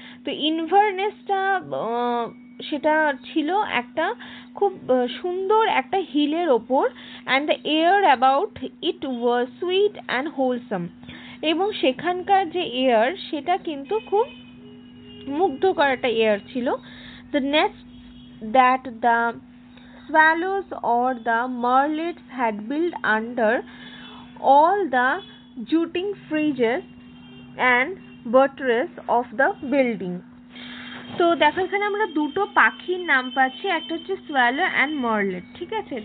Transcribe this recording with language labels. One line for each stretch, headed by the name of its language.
Bangla: তো ইনভারনেসটা সেটা ছিল একটা খুব সুন্দর একটা হিলের ওপর,
English: and the air about it was sweet and wholesome,
Bangla: এবং সেখানকার যে এয়ার সেটা কিন্তু খুব মুগ্ধকর একটা এয়ার ছিল।
English: The nest that the swallows or the martlets had built under all the jutting fringes and buttress of the building.
Bangla: তো দেখো এখানে আমরা দুটো পাখির নাম পাচ্ছি, একটা হচ্ছে সোয়ালো অ্যান্ড মার্লেট, ঠিক আছে।